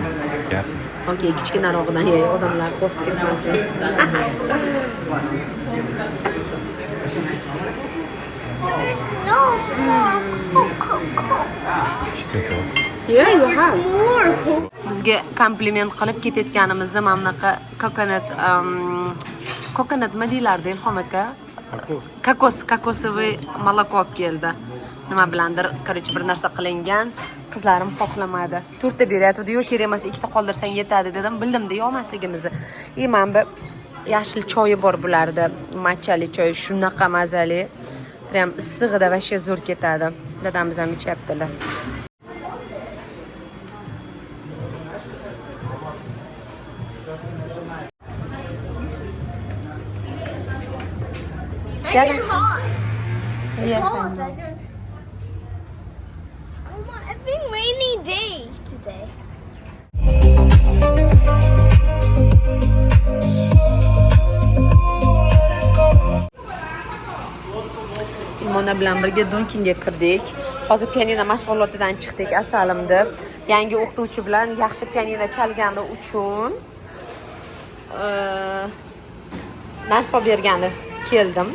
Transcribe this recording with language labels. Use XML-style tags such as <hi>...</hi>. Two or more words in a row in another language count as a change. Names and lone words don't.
<uz>Gap. Okey, kichkinarog'idan yey, odamlar qo'rqib ketmasin.</uz> <en>No, Coke. Yeah, you have. More Coke.</en> <uz>Bizga kompliment qilib ketayotganimizda mana bunaqa kokonat nima deylardi Ilhom aka?</uz> <ru>кокосовый молоко</ru> <uz>olib keldi. Nima bilandir, короче, bir narsa qilingan. Qizlarim xohlamadi. 4 ta beryapti, yo'q kerak emas, 2 ta qoldirsang yetadi dedim. Bildim-da yo'masligimizni. Mana bu yashil choyi bor bularda. Matchali choy shunaqa mazali. Prям issig'ida vashe zo'r ketadi. Dadamiz ham ichyaptilar.</uz> <en>It's hot. Yes, I Hot. know. It's been rainy day today.</en> <uz>Imona bilan birga Dunkinga kirdik. Hozir pianino mashg'ulotidan chiqdik asalimda. Yangi o'qituvchi bilan yaxshi pianino chalgani uchun narsa olib bergani keldim.</uz>